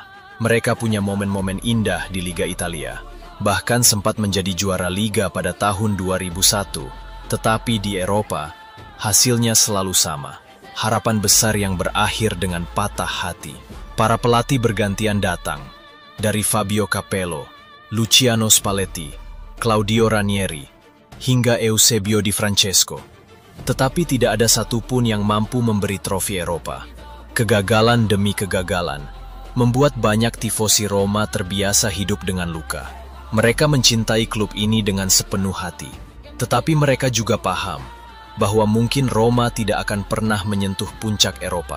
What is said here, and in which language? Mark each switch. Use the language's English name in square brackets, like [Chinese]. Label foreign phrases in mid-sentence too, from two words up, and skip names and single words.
[Indonesian] Mereka punya momen-momen indah di Liga Italia. Bahkan sempat menjadi juara Liga pada tahun 2001. Tetapi di Eropa, hasilnya selalu sama. Harapan besar yang berakhir dengan patah hati. Para pelatih bergantian datang. Dari Fabio Capello, Luciano Spalletti, Claudio Ranieri, hingga Eusebio Di Francesco. Tetapi tidak ada satupun yang mampu memberi trofi Eropa. Kegagalan demi kegagalan membuat banyak tifosi Roma terbiasa hidup dengan luka. Mereka mencintai klub ini dengan sepenuh hati. Tetapi mereka juga paham bahwa mungkin Roma tidak akan pernah menyentuh puncak Eropa.